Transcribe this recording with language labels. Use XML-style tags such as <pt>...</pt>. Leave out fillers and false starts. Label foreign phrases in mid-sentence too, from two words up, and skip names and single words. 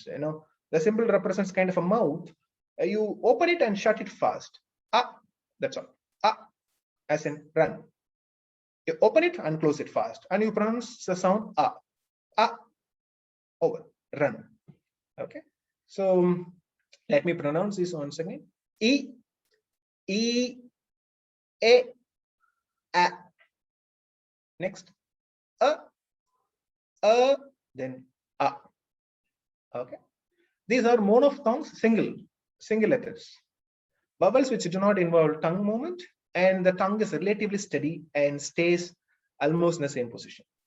<en>You know, the symbol represents kind of a mouth. You open it and shut it fast. That's all. As in run. You open it and close it fast, and you pronounce the sound over. Run. Okay. So let me pronounce this once again. E. E. A. A. Next. Then A. Okay. These are monophthongs, single letters. Vowels which do not involve tongue movement, and the tongue is relatively steady and stays almost in the same position.</en>